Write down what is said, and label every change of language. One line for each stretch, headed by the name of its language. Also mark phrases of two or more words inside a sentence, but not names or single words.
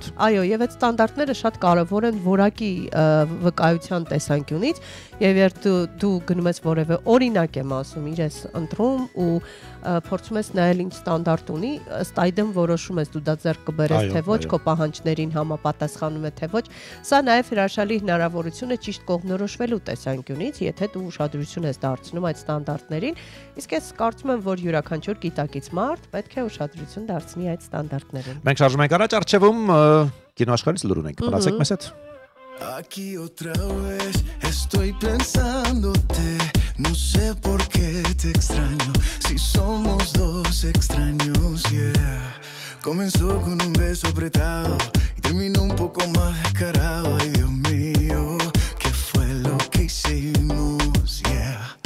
Armenian: Այո, եւ այդ ստանդարտները շատ կարևոր են որակի վկայության տեսանկյունից, եւ երբ դու գնում ես որևէ օրինակ եմ ասում, իրես ընտրում ու փորձում ես նայել ինչ ստանդարտ ունի, ըստ այդմ որոշում ես դու դա ձեռք կբերես թե ոչ, քո պահանջներին համապատասխանում է թե ոչ։ Սա նաեւ հրաշալի հնարավորություն է ճիշտ կողմնորոշվելու տեսանկյունից, եթե դու ուշադրություն ես դարձնում այդ ստանդարտներին, իսկ ես կարծում եմ, որ յուրաքանչյուր գիտակից մարդ պետք է ուշադրություն դարձնի այդ ստանդարտներին։ Մենք շարժում ենք առաջ, առջևում կինոաշխարհից լուր ունենք, մնացեք մեզ հետ։
Spanish: Aquí otra vez estoy pensándote, no sé por qué te extraño, si somos dos extraños, yeah. Comenzó con un beso apretado y terminó un poco más descarado, ay Dios mío, ¿qué fue lo que hicimos, yeah?